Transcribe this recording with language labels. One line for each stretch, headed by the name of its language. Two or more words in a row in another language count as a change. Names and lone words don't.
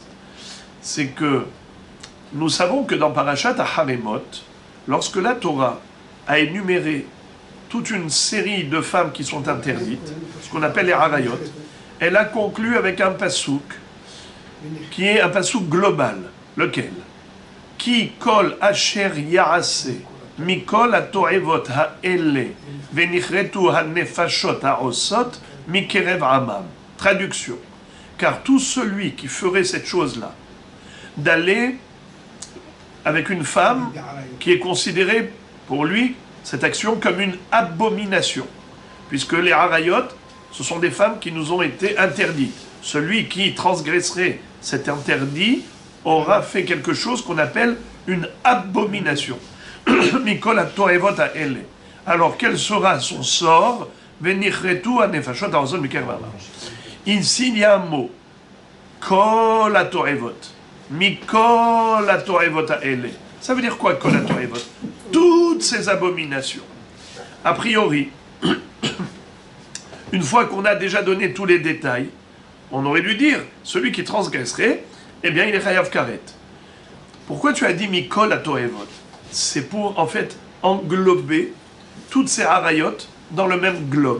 French: C'est que nous savons que dans Parashat Haremot, lorsque la Torah a énuméré toute une série de femmes qui sont interdites, ce qu'on appelle les harayot, elle a conclu avec un pasouk qui est un pasouk global. Lequel?
Hebrew: כי כל אשר יעשה מכל התועבות האלה ונכרתו הנפשות העשת מקרב עמם.
French: Traduction. Car tout celui qui ferait cette chose-là, d'aller avec une femme qui est considérée pour lui, cette action, comme une abomination. Puisque les harayot, ce sont des femmes qui nous ont été interdites. Celui qui transgresserait cet interdit aura fait quelque chose qu'on appelle une abomination.
Hebrew: מכל התועבות האלה.
French: Alors quel sera son sort?
Hebrew: ונכרתו הנפשות העשת מקרב עמם.
French: Ici il y a un mot.
Hebrew: כל התועבות. מכל התועבות האלה.
French: Ça veut dire quoi,
Hebrew: כל התועבות?
French: Toutes ces abominations. A priori, une fois qu'on a déjà donné tous les détails, on aurait dû dire, celui qui transgresserait, eh bien il est
Hebrew: חייב כרת.
French: Pourquoi tu as dit
Hebrew: מכל התועבות?
French: C'est pour en fait englober toutes ces harayot dans le même globe.